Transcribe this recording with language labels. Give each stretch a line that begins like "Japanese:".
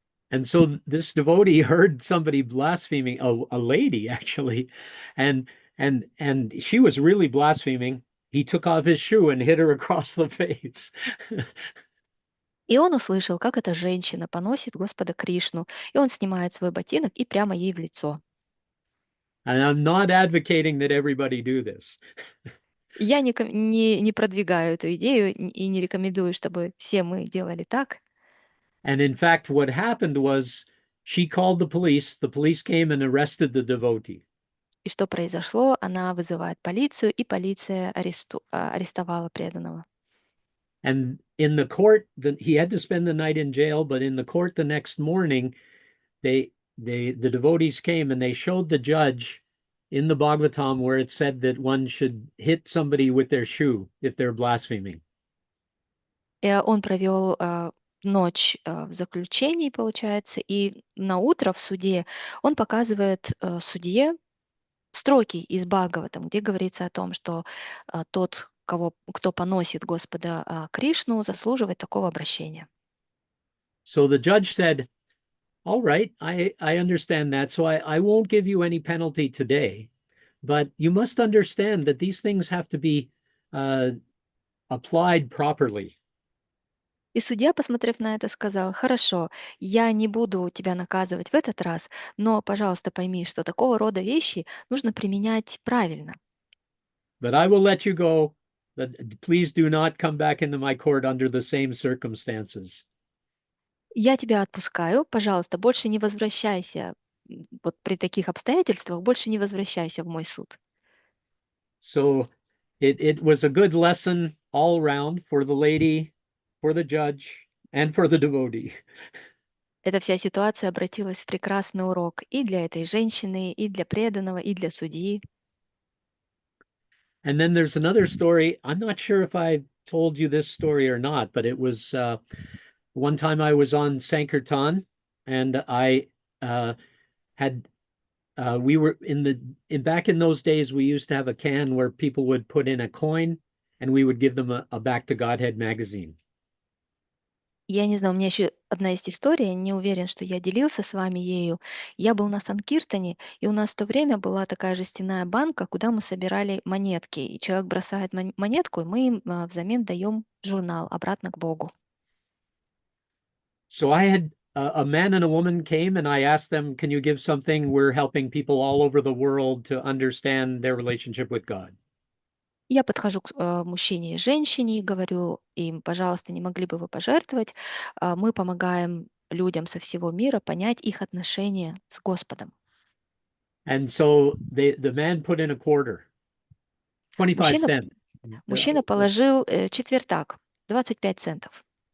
English: And so this devotee heard somebody blaspheming, a lady actually, and and she was really blaspheming. He took off his shoe and hit her across the face.
Russian: И он услышал, как эта женщина поносит Господа Кришну, и он снимает свой ботинок и прямо ей в лицо.
English: And I'm not advocating that everybody do this.
Russian: Я не продвигаю эту идею и не рекомендую, чтобы все мы делали так.
English: And in fact, what happened was she called the police. The police came and arrested the devotee.
Russian: И что произошло? Она вызывает полицию, и полиция арестовала преданного.
English: And in the court, he had to spend the night in jail, but in the court the next morning, the devotees came and they showed the judge in the Bhagavatam where it said that one should hit somebody with their shoe if they're blaspheming.
Russian: Он провел ночь в заключении, получается, и на утро в суде он показывает судье строки из Бхагаватам, где говорится о том, что тот, кто поносит Господа Кришну, заслуживает такого обращения.
English: So the judge said, all right, I understand that. So I won't give you any penalty today, but you must understand that these things have to be applied properly.
Russian: И судья, посмотрев на это, сказал: хорошо, я не буду тебя наказывать в этот раз, но, пожалуйста, пойми, что такого рода вещи нужно применять правильно.
English: But I will let you go. But please do not come back into my court under the same circumstances.
Russian: Я тебя отпускаю, пожалуйста, больше не возвращайся, вот при таких обстоятельствах больше не возвращайся в мой суд.
English: So it was a good lesson all around for the lady, for the judge, and for the devotee.
Russian: Эта вся ситуация обратилась в прекрасный урок и для этой женщины, и для преданного, и для судьи.
English: And then there's another story. I'm not sure if I told you this story or not, but it was one time I was on Sankirtan, and I had we were back in those days, we used to have a can where people would put in a coin and we would give them a Back to Godhead magazine.
Russian: Я не знаю, у меня еще одна есть история, не уверен, что я делился с вами ею. Я был на Санкиртане, и у нас в то время была такая жестяная банка, куда мы собирали монетки. И человек бросает монетку, и мы им взамен даем журнал обратно к Богу.
English: So I had a man and a woman came and I asked them, can you give something? We're helping people all over the world to understand their relationship with God.
Russian: Я подхожу к мужчине и женщине и говорю им: пожалуйста, не могли бы вы пожертвовать? Мы помогаем людям со всего мира понять их отношения с Господом.
English: And so the man put in a quarter, 25
Russian: Мужчина,
English: cents.
Russian: мужчина положил четвертак, 25 центов.